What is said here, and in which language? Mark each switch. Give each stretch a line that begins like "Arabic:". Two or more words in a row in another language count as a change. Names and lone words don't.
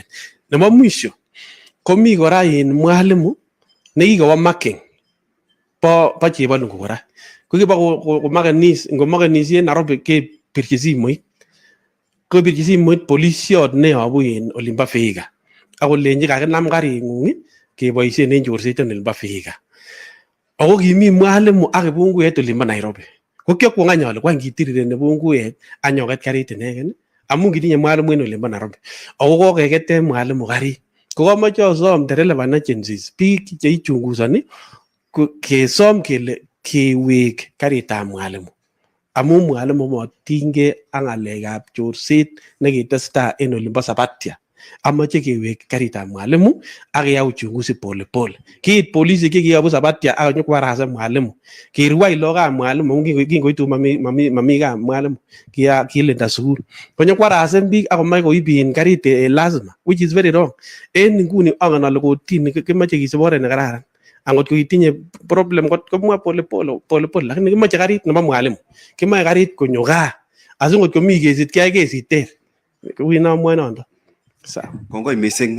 Kalenjin: Nebo mwisho komi kora in mwalimu nekikowo marking bo chebonungu kora, ko kibo ngomakenis en Nairobi kebirchi simoit polisiot neyobu en olimbo Vihiga akolenji kakinam karing'ung keboisien en chorset en olimbo Vihiga. Ako kimi mwalimu ak kibunguet olimbo Nairobi. Ko kiokwong any ale kwany kitirireni bunguet anyoket karit inegen amun kitinye mwalimu en olimbo Nairobi. Ako kokeketen mwalimu karit. Ko komoche osom
English: the relevant agencies,
Kalenjin: biik cheichungusoni kesom kele kewek karitab mwalimu. Amun mwalimu motinygei ak ng'alekab chorset nekitestai en olimbo Sabatia. Amoche kewek karitab mwalimu ak keyai
Swahili: uchunguzi polepole.
Kalenjin: Kiit polisiek chekiyobu Sabatia ak nyokwarasen mwalimu, kirwai logokab mwalimu amun kingoitu mami kaa mwalimu kilinda sukul, konyokwarasen biik akomach koib in karit lazima,
English: which is very wrong.
Kalenjin: En nguni angen ale kotini kimoche kisib oret nekararan, angot ko kitinye problem komwa polepole, lakini kimoche karit nebo mwalimu, kimoche karit konyo gaa asingot komi kesit keyai kesit ter. Kuwi namwoe nondo. Kongoi missing.